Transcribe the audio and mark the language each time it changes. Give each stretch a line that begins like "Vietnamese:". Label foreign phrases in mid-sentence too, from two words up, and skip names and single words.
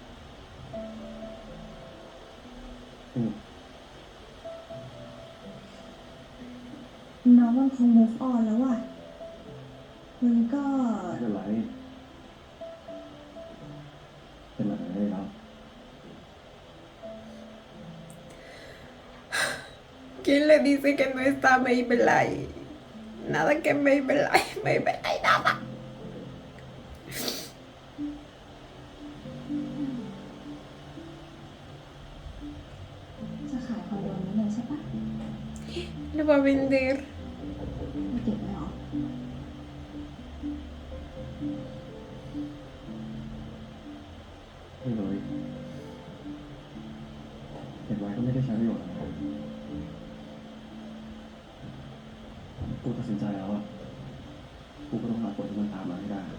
Thai: น้องมันคง
English: move on
Thai: แล้วอ่ะมันก็ ไม่เป็นไรเป็นอะไรได้แล้ว
Spanish: ¿Quién le dice que no está Maybelline? Nada que Maybelline, Maybelline, nada.
Thai: จะขายคอนโดนี้เลยใช่ปะ
Spanish: Lo va a vender.
Thai: ไม่เก็บไว้หรอ ไม่เลยเก็บไว้ก็ไม่ได้ใช้ประโยชน์อะไรกูตัดสินใจแล้วอะกูก็ต้องหาคนที่มันตามมาให้ได้